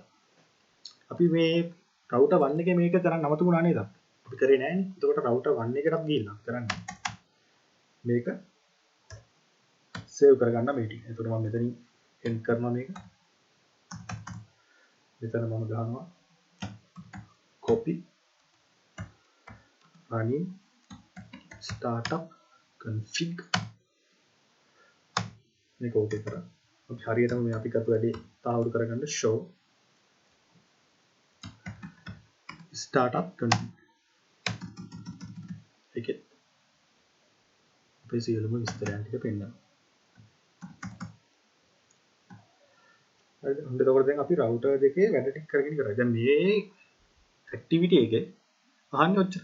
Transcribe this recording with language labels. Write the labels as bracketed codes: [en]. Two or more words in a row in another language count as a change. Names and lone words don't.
[si] අපි මේ router 1 එකේ මේක කරන්න නවතුණා නේද? අපි කරේ නෑනේ. එතකොට router 1 එකටත් ගිහිල්ලා කරන්නේ. මේක save කරගන්න මේ ටික. එතකොට මම මෙතනින් end කරනවා මේක. මෙතන මම ගහනවා [en] copy running startup config [si] මේක ඕකේ කරා. අපි හරියටම මේ අපි කරපු වැඩේ තාවුරු කරගන්න [en] show startup config [si] එකේ අපේ සියලුම විස්තරයන් ටික පෙන්නනවා. හරිද? හොඳට එතකොට දැන් අපි router දෙකේ වැඩ ටික කරගෙන ඉවරයි. දැන් මේ activity එකේ අහන්නේ ඔච්චර.